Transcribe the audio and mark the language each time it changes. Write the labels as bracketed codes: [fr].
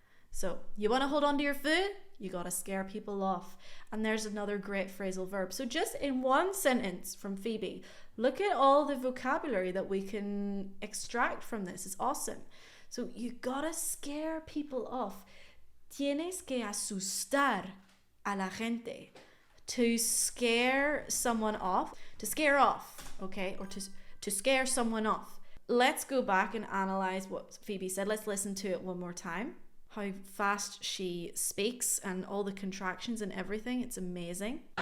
[en] So, you want to hold on to your food? You gotta scare people off. And there's another great phrasal verb. So just in one sentence from Phoebe, look at all the vocabulary that we can extract from this. It's awesome. So, you gotta scare people off. [es] Tienes que asustar a la gente. [en] To scare someone off, to scare off, okay, or to scare someone off. Let's go back and analyze what Phoebe said. Let's listen to it one more time. How fast she speaks and all the contractions and everything. It's amazing.